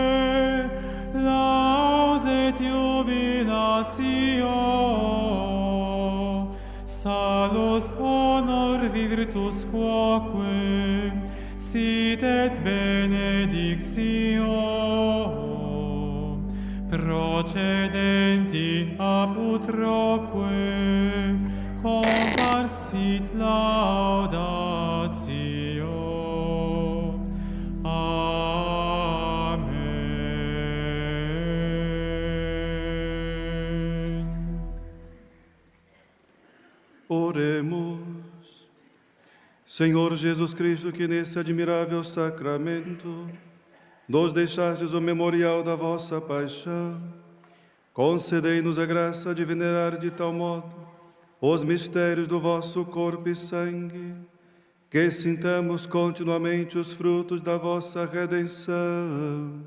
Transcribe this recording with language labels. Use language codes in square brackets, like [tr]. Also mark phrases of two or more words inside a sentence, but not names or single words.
[la] laus et jubilatio, salus honor virtus quoque, sit et benedictio, procedenti ab utroque, comparsit laudatio. [pt] Amém. Oremos. Senhor Jesus Cristo, que nesse admirável sacramento nos deixastes o memorial da vossa paixão, concedei-nos a graça de venerar de tal modo os mistérios do vosso corpo e sangue, que sintamos continuamente os frutos da vossa redenção.